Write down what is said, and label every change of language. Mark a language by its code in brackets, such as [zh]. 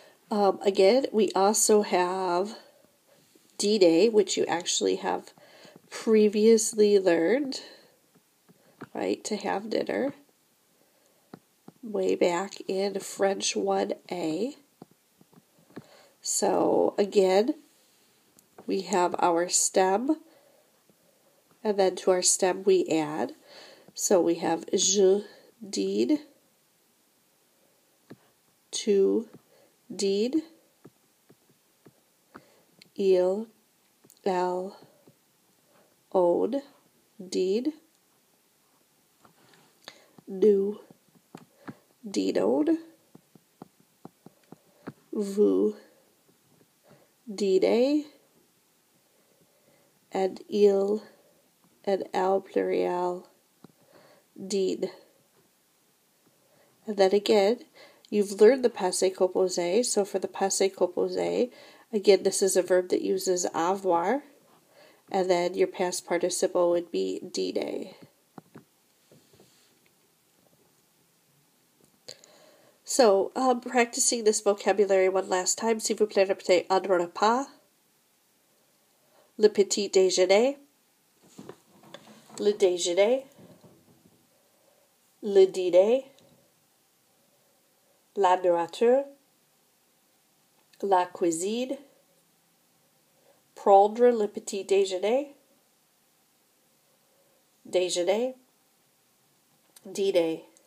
[en] Again, we also have dîner, which you actually have previously learned, right, to have dinner, way back in French 1A. So again, we have our stem, and then to our stem we add. So we have [fr] je dîne, tu dînes, il, elle, on dîne, nous dînons, vous dînez, and il and elle pluriel dîne. [en] And then again, you've learned the passé composé. So for the passé composé, again, this is a verb that uses avoir. And then your past participle would be dîner. So, practicing this vocabulary one last time. [fr] S'il vous plaît, répétez un repas, le petit déjeuner, le déjeuner, le dîner, la nourriture, la cuisine, prendre le petit déjeuner, déjeuner, dîner.